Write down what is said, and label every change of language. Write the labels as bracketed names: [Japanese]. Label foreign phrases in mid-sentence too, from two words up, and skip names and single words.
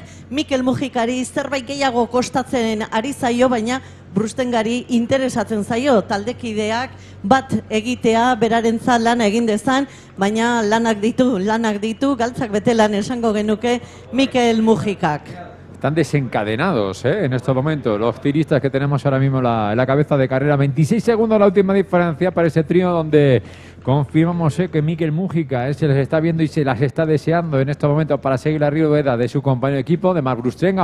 [Basque] Mikel Mujikari zerbait gehiago kostatzen ari zaio, baina Brustengari interesatzen zaio taldekideak bat egitea, berarentzat lana egin dezan, baina lanak ditu, galtzak betelan esango genuke Mikel Mujikak. [Spanish] Están desencadenados en estos momentos los tiristas que tenemos ahora mismo en la cabeza de carrera. 26 segundos la última diferencia para ese trío, donde confirmamos que Mikel Mujika se les está viendo y se las está deseando en estos momentos para seguir la rueda de su compañero de equipo, de Marc Brustenga.